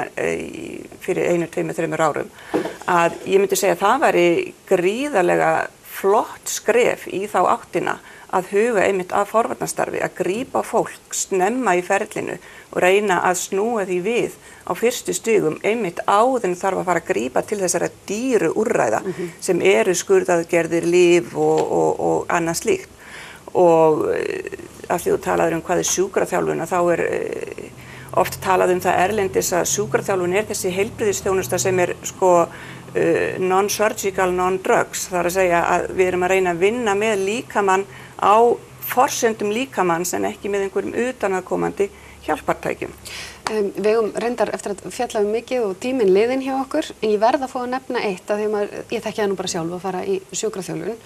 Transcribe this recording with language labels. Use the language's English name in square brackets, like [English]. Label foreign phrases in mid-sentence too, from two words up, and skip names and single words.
[Icelandic] fyrir 1, 2, 3 árum að ég myndi segja að það væri gríðarlega flott skref í þá áttina að huga einmitt að forvarnarstarfi, að grípa fólk snemma í ferlinu og reyna að snúa því við á fyrstu stigum einmitt áður þarf að fara að grípa til þessara dýru úrræða sem eru skurðaðgerðir, lyf og annað slíkt. Og af því þú talaður hvað sjúkraþjálfun, þá oft talað það erlendis að sjúkraþjálfun þessi heilbrigðisþjónusta sem [English] non-surgical, non-drugs. [Icelandic] Það að segja að við erum að reyna að vinna með líkamann á forsendum líkamanns en ekki með einhverjum utanaðkomandi hjálpartækjum. Við eigum reyndar eftir að fjalla mikið og tíminn liðinn hjá okkur en ég verð að fá að nefna eitt að ég þekki það nú bara sjálf að fara í sjúkraþjálfun.